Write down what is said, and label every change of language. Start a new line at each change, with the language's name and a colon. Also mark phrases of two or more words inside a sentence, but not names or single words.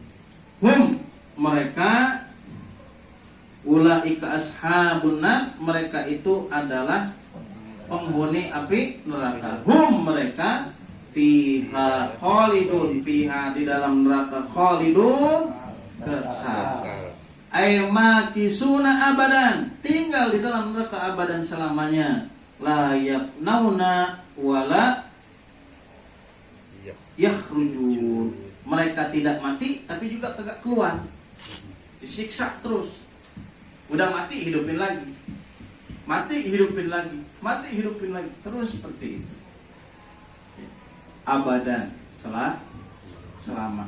Indonesian: Mereka,
Arabic: أولئك أصحاب النار,
Indonesian: mereka itu adalah penghuni api neraka. Mereka
Arabic: فيها خالدون,
Indonesian: fiha, di dalam neraka, khalidun, kekal.
Arabic: أي ماكثون أبدا,
Indonesian: tinggal di dalam neraka abadan selamanya.
Arabic: لا يفنون ولا يخرجون,
Indonesian: mereka tidak mati tapi juga kagak keluar, disiksa terus. Udah mati hidupin lagi, mati hidupin lagi, mati hidupin lagi, terus seperti itu. Abadan, selama.